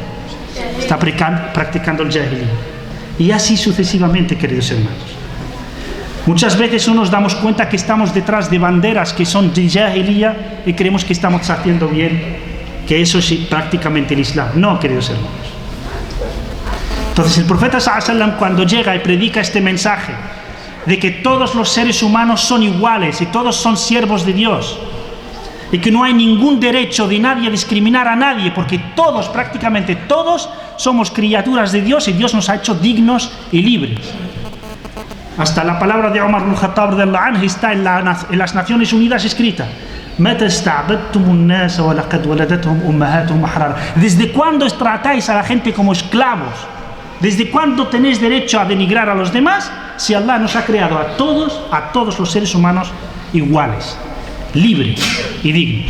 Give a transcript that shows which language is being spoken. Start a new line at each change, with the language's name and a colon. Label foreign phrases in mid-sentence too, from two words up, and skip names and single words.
Spanish: Está practicando el Jahiliya. Y así sucesivamente, queridos hermanos. Muchas veces no nos damos cuenta que estamos detrás de banderas que son de Jahiliya y creemos que estamos haciendo bien, que eso es prácticamente el Islam. No, queridos hermanos. Entonces el profeta
Arabic: صلى الله عليه وسلم,
Spanish: cuando llega y predica este mensaje de que todos los seres humanos son iguales y todos son siervos de Dios y que no hay ningún derecho de nadie a discriminar a nadie, porque todos, prácticamente todos, somos criaturas de Dios y Dios nos ha hecho dignos y libres. Hasta la palabra de Umar ibn Khattab
Arabic: رضي الله عنه
Spanish: está en las Naciones Unidas escrita: ¿desde cuándo tratáis a la gente como esclavos? ¿Desde cuándo tenéis derecho a denigrar a los demás? Si Allah nos ha creado a todos los seres humanos iguales, libres y dignos.